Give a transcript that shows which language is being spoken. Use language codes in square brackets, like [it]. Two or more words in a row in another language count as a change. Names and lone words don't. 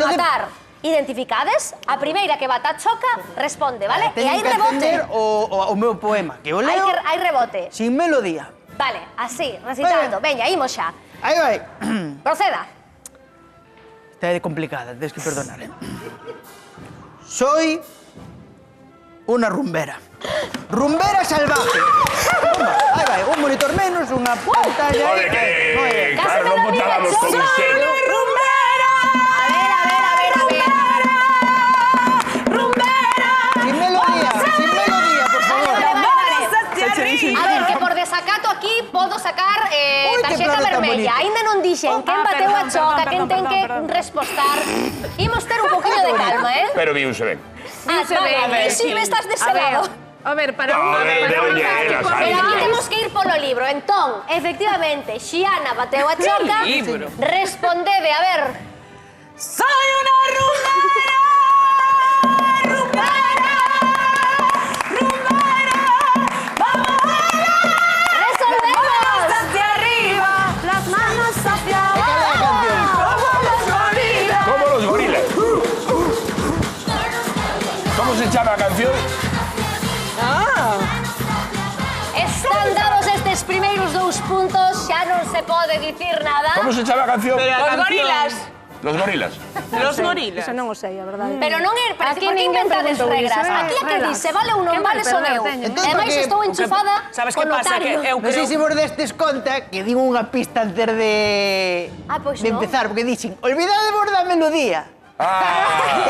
[es] entonces- [gl] rematar identificades, a primeira que bata choca responde, vale? E Teñen hai que atender rebote. o meu poema, que o leo Hai rebote. [es] sin melodía. [gl] Vale, así, recitando. Veña, imos xa. Aí vai. Proceda. Esta é complicada, tens que perdonar, [es] Soy una rumbera. Rumbera salvaje. [gl] Toma, aí vai, un monitor menos, unha pantalla. [es] Joder, que... Casi Claro, me no lo contábamos digas, con soy usted. Sin melodía, por favor. [gl] A ver, que por desacato aquí podo sacar Ui, que tarxeta plano tan vermella. bonito. Ainda non dixen quen bateu a choca, quen ten que respostar. Imos ter un poquinho de calma, eh? Pero viuse ben. Viuse ben. Vale, e si me estás deselado. A ver, para [es] No, [gl] unha [es] de doña Ela, [gl] Pero sabe. aquí temos que ir polo libro. Entón, efectivamente, Xiana bateu a choca. libro? Respondede, a ver. [es] Soy una rumbera, rumbera, rumbera. Vamos ¡Resolvemos! hacia arriba, las manos hacia abajo. Como los gorilas. Como los gorilas. ¿Cómo se llama la canción? [gl] Están dados estes primeiros 2 puntos, xa non se pode dicir nada. [es] ¿Cómo se llama la canción? [gl] Pero a [es] Los canción- gorilas. Los gorilas. Los gorilas. [gl] Eso non o sei, a verdade. Pero non é, pero Aquí por que ninguén inventades preguntou regras? iso, Aquí a que relax. dice, vale ou non Que vale mal son perder eu. teño. Entón, Ademais porque- estou enchufada Sabes con que pasa? notario. Que eu Non sei creo... se vos destes conta que digo unha pista antes de Pois de non. empezar, porque dixen, olvidadevos da melodía. Ah,